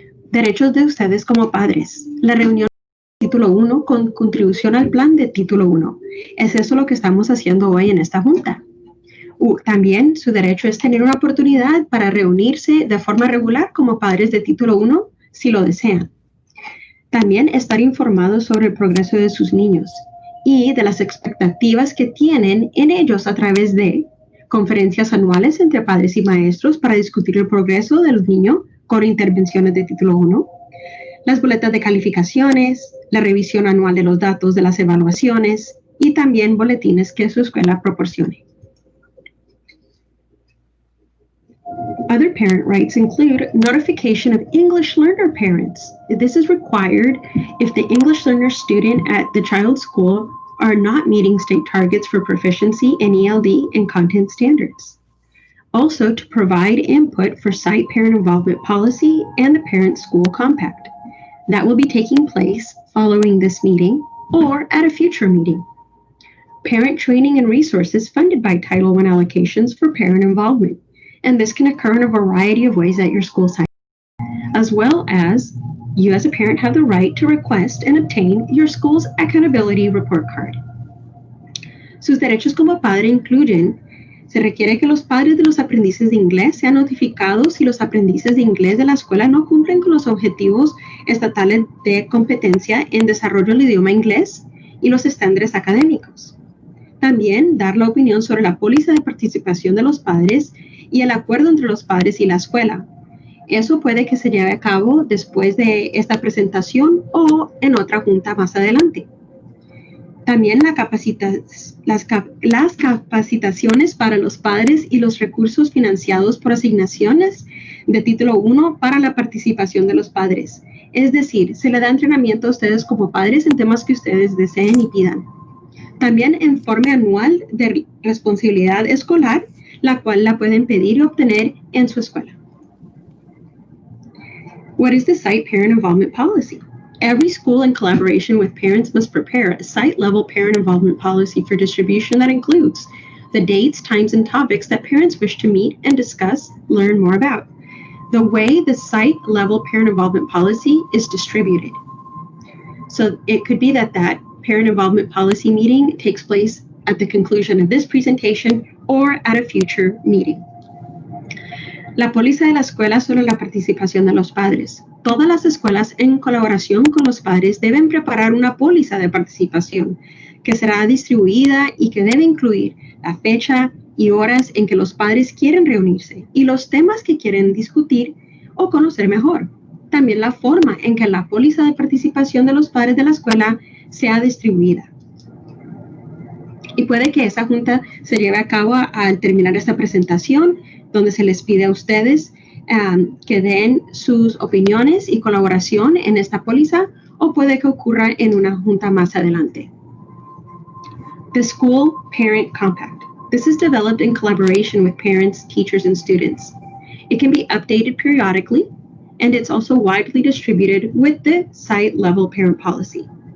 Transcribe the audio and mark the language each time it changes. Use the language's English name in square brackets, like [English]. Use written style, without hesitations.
[Spanish] Derechos de ustedes como padres. La reunión Título 1 con contribución al plan de Título 1. Es eso lo que estamos haciendo hoy en esta junta. También su derecho es tener una oportunidad para reunirse de forma regular como padres de Título 1 si lo desean. También estar informados sobre el progreso de sus niños y de las expectativas que tienen en ellos a través de conferencias anuales entre padres y maestros para discutir el progreso de los niños con intervenciones de Título 1, las boletas de calificaciones, la revisión anual de los datos de las evaluaciones y también boletines que su escuela proporcione. [English] Other parent rights include notification of English learner parents. This is required if the English learner student at the child's school are not meeting state targets for proficiency in ELD and content standards. Also, to provide input for site parent involvement policy and the parent-school compact. That will be taking place following this meeting or at a future meeting. Parent training and resources funded by Title I allocations for parent involvement. And this can occur in a variety of ways at your school site, as well as you as a parent have the right to request and obtain your school's accountability report card. [Spanish] Sus derechos como padre incluyen: se requiere que los padres de los aprendices de inglés sean notificados si los aprendices de inglés de la escuela no cumplen con los objetivos estatales de competencia en desarrollo del idioma inglés y los estándares académicos. También dar la opinión sobre la póliza de participación de los padres y el acuerdo entre los padres y la escuela. Eso puede que se lleve a cabo después de esta presentación o en otra junta más adelante. También las capacitaciones para los padres y los recursos financiados por asignaciones de título 1 para la participación de los padres. Es decir, se le da entrenamiento a ustedes como padres en temas que ustedes deseen y pidan. También informe anual de responsabilidad escolar, la cual la pueden pedir y obtener en su escuela. [English] What is the site parent involvement policy? Every school, in collaboration with parents, must prepare a site-level parent involvement policy for distribution that includes the dates, times, and topics that parents wish to meet and discuss, learn more about. The way the site-level parent involvement policy is distributed. So it could be that parent involvement policy meeting takes place at the conclusion of this presentation or at a future meeting. [Spanish] La póliza de la escuela sobre la participación de los padres. Todas las escuelas en colaboración con los padres deben preparar una póliza de participación que será distribuida y que debe incluir la fecha y horas en que los padres quieren reunirse y los temas que quieren discutir o conocer mejor. También la forma en que la póliza de participación de los padres de la escuela sea distribuida. Y puede que esa junta se lleve a cabo al terminar esta presentación, donde se les pide a ustedes que den sus opiniones y colaboración en esta póliza, o puede que ocurra en una junta más adelante. [English] The School Parent Compact. This is developed in collaboration with parents, teachers, and students. It can be updated periodically, and it's also widely distributed with the site-level parent policy.